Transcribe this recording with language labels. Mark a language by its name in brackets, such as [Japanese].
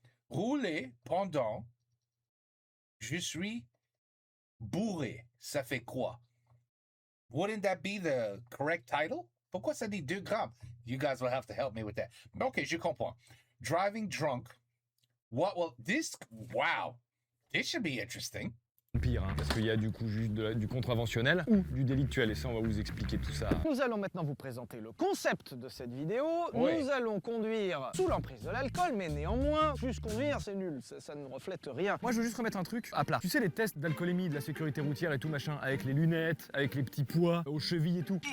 [French] Rouler pendant, je suis bourré. Ça fait quoi? [English] Wouldn't that be the correct title? [French] Pourquoi ça dit 2 grammes? [English] You guys will have to help me with that. Okay, [French] je comprends. [English] Driving drunk. What will this... Wow. This should be interesting. [French] Pire, hein, parce qu'il y a du coup juste du contraventionnel ou du délictuel. Et ça, on va vous expliquer tout ça. Nous allons maintenant vous présenter le concept de cette vidéo. Oui. Nous allons conduire sous l'emprise de l'alcool, mais néanmoins, juste conduire, c'est nul. Ça ne reflète rien. Moi, je veux juste remettre un truc à plat. Tu sais, les tests d'alcoolémie de la sécurité routière et tout machin, avec les lunettes, avec les petits poids aux chevilles et tout.